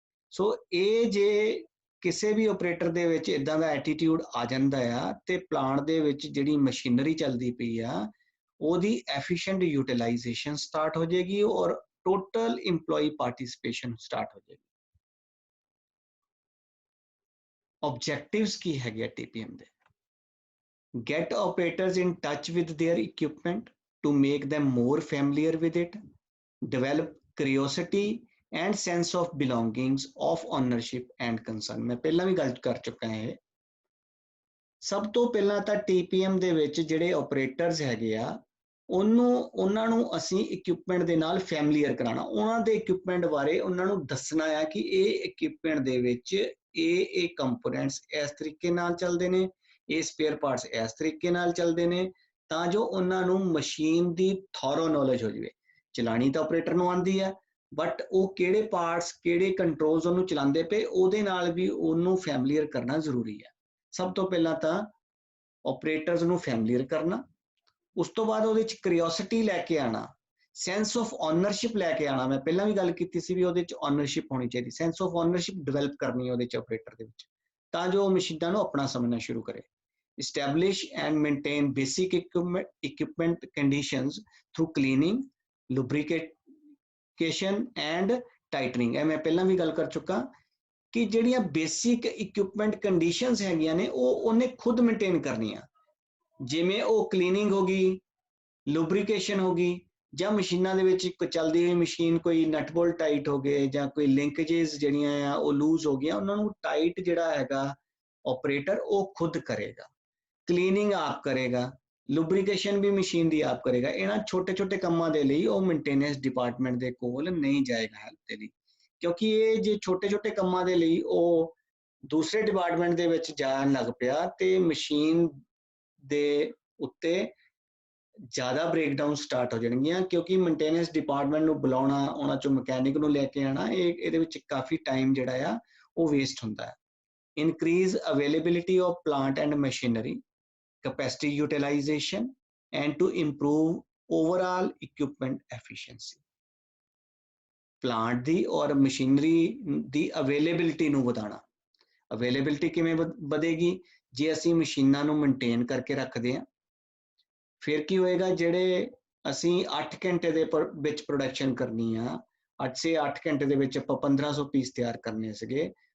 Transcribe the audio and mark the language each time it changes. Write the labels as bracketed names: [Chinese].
[Punjabi] ਸੋ ਇਹ ਜੇ ਕਿਸੇ ਵੀ ਆਪਰੇਟਰ ਦੇ ਵਿੱਚ ਇਦਾਂ ਦਾ ਐਟੀਟਿਊਡ ਆ ਜਾਂਦਾ ਆ ਤੇ ਪਲਾਂਟ ਦੇ ਵਿੱਚ ਜਿਹੜੀ ਮਸ਼ੀਨਰੀ ਚੱਲਦੀ ਪਈ ਆ ਉਹਦੀ ਐਫੀਸ਼ੀਐਂਟ ਯੂਟਿਲਾਈਜੇਸ਼ਨ ਸਟਾਰਟ ਹੋ ਜਾਏਗੀ ਔਰ ਟੋਟਲ EMPLOYEE ਪਾਰਟਿਸਿਪੇਸ਼ਨ ਸਟਾਰਟ ਹੋ ਜਾਏਗੀ। ਆਬਜੈਕਟਿਵਸ ਕੀ ਹੈਗੇ TPM ਦੇ? [English] Get operators in touch with their equipment to make them more familiar with it. Develop curiosity and sense of belongings of ownership and concern. [Punjabi] ਮੈਂ ਪਹਿਲਾਂ ਵੀ ਗੱਲ ਕਰ ਚੁੱਕਾ ਹਾਂ। ਸਭ ਤੋਂ ਪਹਿਲਾਂ ਤਾਂ TPM ਦੇ ਵਿੱਚ ਜਿਹੜੇ ਆਪਰੇਟਰਸ ਹੈਗੇ ਆ ਉਹਨਾਂ ਨੂੰ ਅਸੀਂ ਇਕਵਿਪਮੈਂਟ ਦੇ ਨਾਲ ਫੈਮਲੀਅਰ ਕਰਾਉਣਾ, ਉਹਨਾਂ ਦੇ ਇਕਵਿਪਮੈਂਟ ਬਾਰੇ ਉਹਨਾਂ ਨੂੰ ਦੱਸਣਾ ਆ ਕਿ ਇਹ ਇਕਵਿਪਮੈਂਟ ਦੇ ਵਿੱਚ ਇਹ ਕੰਪੋਨੈਂਟਸ ਇਸ ਤਰੀਕੇ ਨਾਲ ਚੱਲਦੇ ਨੇ, ਇਹ ਸਪੇਅਰ ਪਾਰਟਸ ਇਸ ਤਰੀਕੇ ਨਾਲ ਚੱਲਦੇ ਨੇ, ਤਾਂ ਜੋ ਉਹਨਾਂ ਨੂੰ ਮਸ਼ੀਨ ਦੀ ਥੋਰੋ ਨੌਲੇਜ ਹੋ ਜਾਵੇ। ਚਲਾਣੀ ਤਾਂ ਆਪਰੇਟਰ ਨੂੰ ਆਉਂਦੀ ਹੈ, ਬਟ ਉਹ ਕਿਹੜੇ ਪਾਰਟਸ ਕਿਹੜੇ ਕੰਟਰੋਲਸ ਉਹਨੂੰ ਚਲਾਉਂਦੇ ਪਏ ਉਹਦੇ ਨਾਲ ਵੀ ਉਹਨੂੰ ਫੈਮਲੀਅਰ ਕਰਨਾ ਜ਼ਰੂਰੀ ਹੈ। ਸਭ ਤੋਂ ਪਹਿਲਾਂ ਤਾਂ ਆਪਰੇਟਰਸ ਨੂੰ ਫੈਮਲੀਅਰ ਕਰਨਾ, ਉਸ ਤੋਂ ਬਾਅਦ ਉਹਦੇ 'ਚ ਕਰਿਓਸਿਟੀ ਲੈ ਕੇ ਆਉਣਾ, ਸੈਂਸ ਆਫ ਓਨਰਸ਼ਿਪ ਲੈ ਕੇ ਆਉਣਾ। ਮੈਂ ਪਹਿਲਾਂ ਵੀ ਗੱਲ ਕੀਤੀ ਸੀ ਵੀ ਉਹਦੇ 'ਚ ਓਨਰਸ਼ਿਪ ਹੋਣੀ ਚਾਹੀਦੀ, ਸੈਂਸ ਆਫ ਓਨਰਸ਼ਿਪ ਡਿਵੈਲਪ ਕਰਨੀ ਉਹਦੇ 'ਚ ਆਪਰੇਟਰ ਦੇ ਵਿੱਚ, ਤਾਂ ਜੋ ਉਹ ਮਸ਼ੀਨਾਂ ਨੂੰ ਆਪਣਾ ਸਮਝਣਾ ਸ਼ੁਰੂ ਕਰੇ। [English] Establish and maintain basic equipment conditions through cleaning, lubrication and tightening. [Punjabi] ਇਹ ਮੈਂ ਪਹਿਲਾਂ ਵੀ ਗੱਲ ਕਰ ਚੁੱਕਾ ਕਿ ਜਿਹੜੀਆਂ ਬੇਸਿਕ ਇਕਵਿਪਮੈਂਟ ਕੰਡੀਸ਼ਨਸ ਹੈਗੀਆਂ ਨੇ ਉਹ ਉਹਨੇ ਖੁਦ ਮੇਨਟੇਨ ਕਰਨੀਆਂ, ਜਿਵੇਂ ਉਹ ਕਲੀਨਿੰਗ ਹੋ ਗਈ, ਲੁਬਰੀਕੇਸ਼ਨ ਹੋ ਗਈ, ਜਾਂ ਮਸ਼ੀਨਾਂ ਦੇ ਵਿੱਚ ਇੱਕ ਚੱਲਦੀ ਹੋਈ ਮਸ਼ੀਨ ਕੋਈ ਨਟ ਬੋਲਟ ਟਾਈਟ ਹੋ ਗਏ ਜਾਂ ਕੋਈ ਲਿੰਕੇजेस ਜਿਹੜੀਆਂ ਆ ਉਹ ਲੂਜ਼ ਹੋ ਗਈਆਂ, ਉਹਨਾਂ ਨੂੰ ਟਾਈਟ ਜਿਹੜਾ ਹੈਗਾ ਆਪਰੇਟਰ ਉਹ ਖੁਦ ਕਰੇਗਾ, ਕਲੀਨਿੰਗ ਆਪ ਕਰੇਗਾ, ਲੁਬਰੀਕੇਸ਼ਨ ਵੀ ਮਸ਼ੀਨ ਦੀ ਆਪ ਕਰੇਗਾ। ਇਹਨਾਂ ਛੋਟੇ ਛੋਟੇ ਕੰਮਾਂ ਦੇ ਲਈ ਉਹ ਮੇਨਟੇਨੈਂਸ ਡਿਪਾਰਟਮੈਂਟ ਦੇ ਕੋਲ ਨਹੀਂ ਜਾਏਗਾ ਹੈਲਪ ਦੇ ਲਈ, ਕਿਉਂਕਿ ਇਹ ਜੇ ਛੋਟੇ ਛੋਟੇ ਕੰਮਾਂ ਦੇ ਲਈ ਉਹ ਦੂਸਰੇ ਡਿਪਾਰਟਮੈਂਟ ਦੇ ਵਿੱਚ ਜਾਣ ਲੱਗ ਪਿਆ ਤੇ ਮਸ਼ੀਨ ਦੇ ਉੱਤੇ ਜ਼ਿਆਦਾ ਬ੍ਰੇਕਡਾਊਨ ਸਟਾਰਟ ਹੋ ਜਾਣਗੀਆਂ, ਕਿਉਂਕਿ ਮੇਨਟੇਨੈਂਸ ਡਿਪਾਰਟਮੈਂਟ ਨੂੰ ਬੁਲਾਉਣਾ, ਉਹਨਾਂ ਚੋਂ ਮਕੈਨਿਕ ਨੂੰ ਲੈ ਕੇ ਆਉਣਾ, ਇਹਦੇ ਵਿੱਚ ਕਾਫੀ ਟਾਈਮ ਜਿਹੜਾ ਆ ਉਹ ਵੇਸਟ ਹੁੰਦਾ ਹੈ। [English] Increase availability of plant and machinery, capacity utilization, and to improve overall equipment efficiency. [Punjabi] Plant ਦੀ ਔਰ ਮਸ਼ੀਨਰੀ ਦੀ ਅਵੇਲੇਬਿਲਿਟੀ ਨੂੰ ਵਧਾਉਣਾ। ਅਵੇਲੇਬਿਲਿਟੀ ਕਿਵੇਂ ਵਧੇਗੀ? ਜੇ ਅਸੀਂ ਮਸ਼ੀਨਾਂ ਨੂੰ ਮੇਨਟੇਨ ਕਰਕੇ ਰੱਖਦੇ ਹਾਂ, ਫਿਰ ਕੀ ਹੋਏਗਾ, ਜਿਹੜੇ ਅਸੀਂ 8 ਘੰਟੇ ਦੇ ਵਿੱਚ ਪ੍ਰੋਡਕਸ਼ਨ ਕਰਨੀ ਆ, 8 ਘੰਟੇ ਦੇ ਵਿੱਚ ਆਪਾਂ 1500 ਪੀਸ ਤਿਆਰ ਕਰਨੇ ਸੀਗੇ,